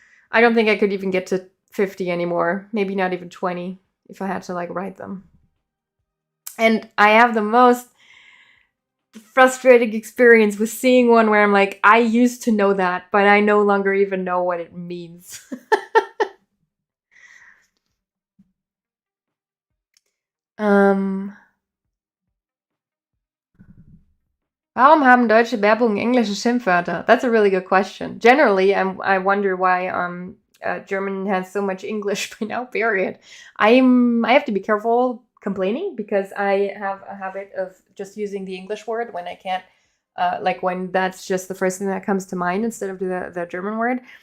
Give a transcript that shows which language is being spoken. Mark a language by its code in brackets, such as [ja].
[en] I don't think I could even get to 50 anymore. Maybe not even 20 if I had to like write them. And I have the most frustrating experience with seeing one where I'm like, I used to know that, but I no longer even know what it means. [de] Warum haben deutsche Werbung englische Schimpfwörter? [en] That's a really good question. Generally, I wonder why German has so much English by now, period. I have to be careful complaining because I have a habit of just using the English word when I can't, like when that's just the first thing that comes to mind instead of the German word.